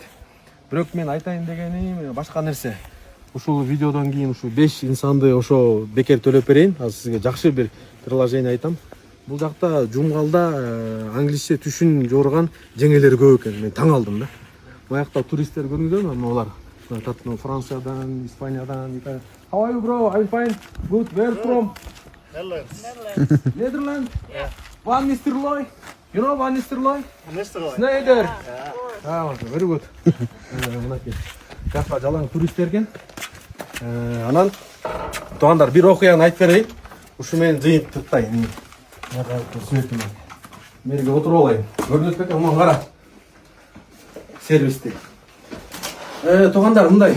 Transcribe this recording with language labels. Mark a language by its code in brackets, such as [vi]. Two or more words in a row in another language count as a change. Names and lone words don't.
[ky] Бирок мен айтайын дегеним башка нерсе. Ушул видеодон кийин ушу 5 инсанды ошо бекер төлөп берейин. Азыр сизге жакшы бир приложение айтам. Бул жакта Жумгалда англисче түшүн жорган жеңелер көп экен. Мен таң алдым да. Буякта туристтер көрүнүп ма олар? Франциядан, Испаниядан, Италия. [en] How are you, bro? I'm fine. Good. Where from? Netherlands. Netherlands. Van Nistelrooy. You know Van Nistelrooy? Nistelrooy. Snyder. Ah, very good. [ky] Мынакей. Жакка жалаң туристтер экен. Анан туугандар бир окуяны айтып берейин. Ушу менен жыйынтыктайын. Мерге отуруп алайын. Көрүнөт бекен, мына кара. Сервисте. Туугандар мындай.